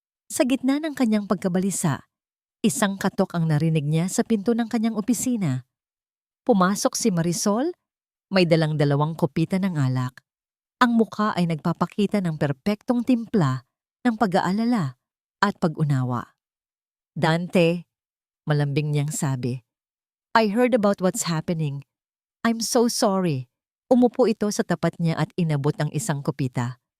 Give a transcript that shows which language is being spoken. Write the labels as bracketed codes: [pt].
[tl] Sa gitna ng kanyang pagkabalisa, isang katok ang narinig niya sa pinto ng kanyang opisina. Pumasok si Marisol, may dalang dalawang kopita ng alak. Ang mukha ay nagpapakita ng perpektong timpla ng pag-aalala at pag-unawa. [en] Dante, [tl] malambing niyang sabi, [en] I heard about what's happening. I'm so sorry. [tl] Umupo ito sa tapat niya at inabot ang isang kopita.